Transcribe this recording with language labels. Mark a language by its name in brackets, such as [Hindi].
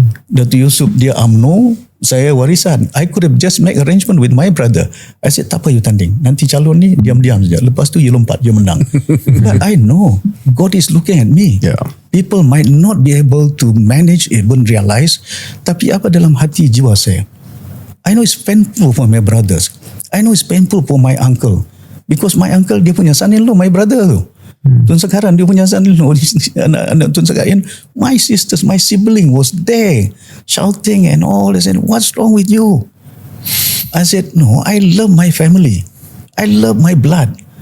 [English] Datuk Yusof [Malay] dia UMNO, saya warisan. [English] I could have just make arrangement with my brother. I said, [Malay] tak apa you tanding. Nanti calon ni diam-diam saja. Lepas tu you lompat, you menang. [English] But I know God is looking at me. Yeah. People might not be able to manage, even realize. [Malay] Tapi apa dalam hati jiwa saya? [English] I know it's painful for my brothers. I know it's painful for my uncle. Because my uncle, [Malay] dia punya [English] son-in-law, my brother tu. Tun Sekaran, dia punya son-in-law, anak Tun Sekaran, my sisters, my sibling was there, shouting and all. I said, what's wrong with you? I said, no, I love my family. I love my blood.